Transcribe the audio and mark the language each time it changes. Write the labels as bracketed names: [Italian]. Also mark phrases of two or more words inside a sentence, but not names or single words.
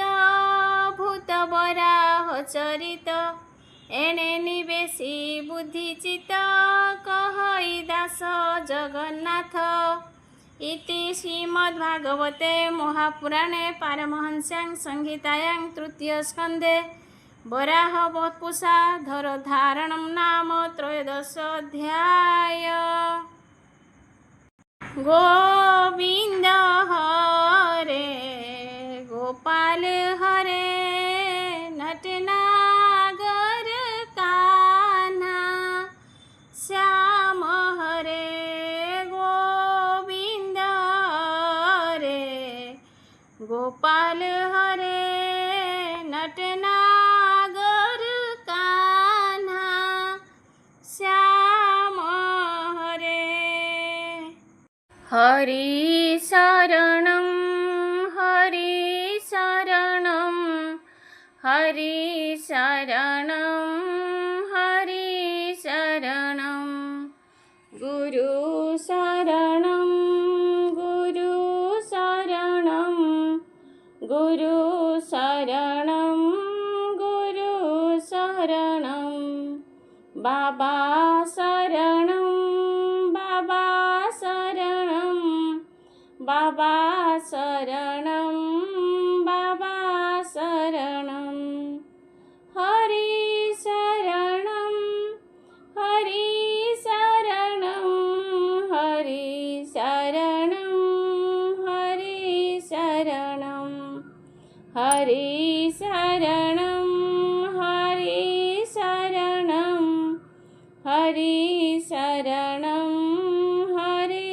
[Odia] ଭୂତ ବରାହ ଚରିତ ଏଣେ ନିବେଶୀ ବୁଦ୍ଧିଚିତ କହଇ ଦାସ ଜଗନ୍ନାଥ [Sanskrit] ଇତି ଶ୍ରୀମଦ୍ଭାଗବତେ ମହାପୁରାଣେ ପାରମହଂସ୍ୟାଂ ସଂହିତାୟାଂ ତୃତୀୟ ସ୍କନ୍ଧେ ବରାହ ବତ୍ପୁଷା ଧରଧାरणं नाम त्रयोदश अध्याय [Hindi] गोविंद हरे गोपाल हरे नटनागर कान्हा श्याम हरे गोविंद हरे गोपाल हरे नटनागर कान्हा श्याम हरे हरि शरणं हरि शरणं हरि शरणं हरि शरणं गुरु शरणं गुरु शरणं गुरु शरणं गुरु शरणं बाबा शरणं बाबा शरणं बाबा शरणं बाबा शरणं हरि शरणं हरि शरणं हरि शरणं हरि शरणं हरि शरणं हरि शरणं हरि शरणं हरि